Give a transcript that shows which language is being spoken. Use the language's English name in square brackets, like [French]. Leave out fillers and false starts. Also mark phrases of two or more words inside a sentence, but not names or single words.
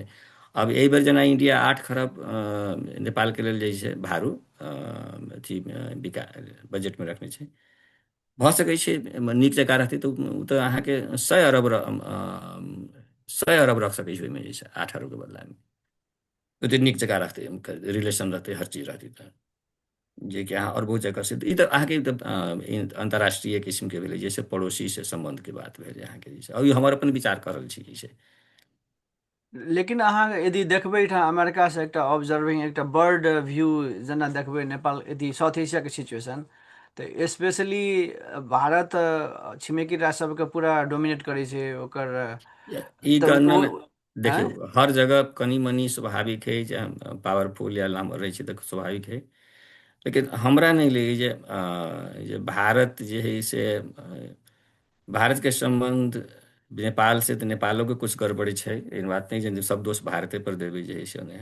[Maithili] अब एहि बेर जेना इंडिया 8 खरब नेपाल के लेल जे छै भारू अथी बजट में रखने छै, भऽ सकै छै नीक जकाँ रहतै तऽ ओ तऽ अहाँके 100 अरब रख सकै छै ओहिमे, जे छै 8 अरब के बदला में ओतेक नीक जकाँ रखतै, रिलेशन रहतै, हर चीज रहतै तऽ जे कि अहाँ और बहुत जगह से ई तऽ अहाँके अंतर्राष्ट्रीय किस्म के भेलै, जैसे पड़ोसी से संबंध के बात भेलै अहाँके, जे छै अभी हमर अपन विचार कर रहल छी जे छै। लेकिन अहाँ यदि देखबै ठाम अमेरिकासँ एकटा ऑब्जर्विंग एकटा [English] bird view [Maithili] जेना देखबै नेपाल यदि साउथ एशियाके सिचुएशन, तऽ स्पेशली भारत छिमेकी राष्ट्र सबके पूरा डोमिनेट करै छै ओकर। ई तऽ गणना ओ में आँय देखियौ हर जगह कनी मनी स्वाभाविक है जे पावरफुल या नम्बर रहै छै तऽ स्वाभाविक है, लेकिन हमरा नहीं लगे जे भारत जे है से भारत के संबंध नेपाल से, तऽ नेपालो के कुछ गड़बड़ी छै, एहन बात नहीं जे सब दोष भारते पर देबै जे है से नहीं।